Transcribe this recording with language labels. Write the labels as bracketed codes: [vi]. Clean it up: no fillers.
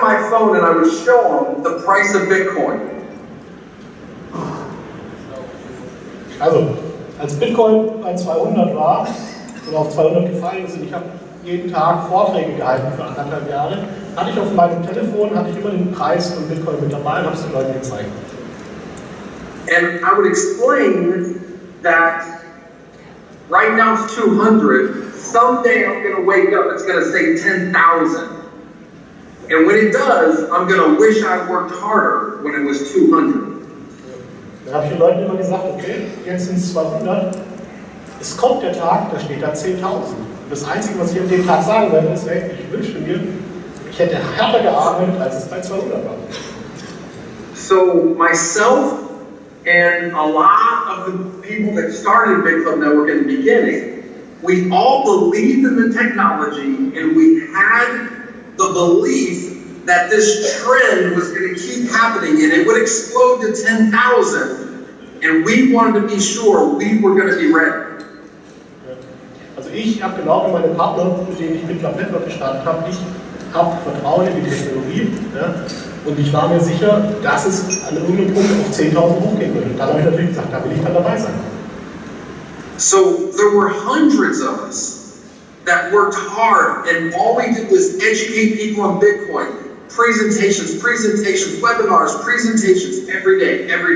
[en] phone and I would show them the price of Bitcoin. [de] Also, als Bitcoin bei 200 war oder auf 200 gefallen ist und ich habe jeden Tag Vorträge gehalten für 1,5 Jahre, hatte ich auf meinem Telefon immer den Preis von Bitcoin mit dabei und habe es den Leuten gezeigt. [en] And I would explain that right now it's 200. Someday I'm going to wake up, it's going to say 10,000. And when it does, I'm going to wish I worked harder when it was 200. [de] Dann habe ich den Leuten immer gesagt, okay, jetzt sind es 200. Es kommt der Tag, da steht da 10.000. Das Einzige, was ich an dem Tag sagen werde, ist, hey, ich wünschte mir, ich hätte härter gearbeitet, als es bei 200 war. [en] So myself and a lot of the people that started Bitclub Network in the beginning, we all believed in the technology and we had the belief that this trend was going to keep happening and it would explode to 10,000, and we wanted to be sure we were going to be ready. [de] Also ich habe geglaubt, in meine Partner, mit denen ich Bitclub Network gestartet habe, ich habe Vertrauen in die Technologie, ja, und ich war mir sicher, dass es an irgendeinem Punkt auf 10.000 hochgehen würde. Und dann habe ich natürlich gesagt, da will ich dann dabei sein. [en] So there were hundreds of us that worked hard, and all we did was educate people on Bitcoin. Presentations, webinars, presentations, every day.